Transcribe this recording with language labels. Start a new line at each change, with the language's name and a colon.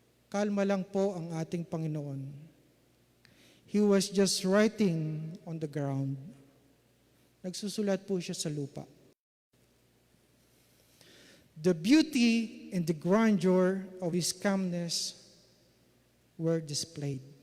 Filipino: kalma lang po ang ating Panginoon.
English: He was just writing on the ground.
Filipino: Nagsusulat po siya sa lupa.
English: The beauty and the grandeur of His calmness were displayed.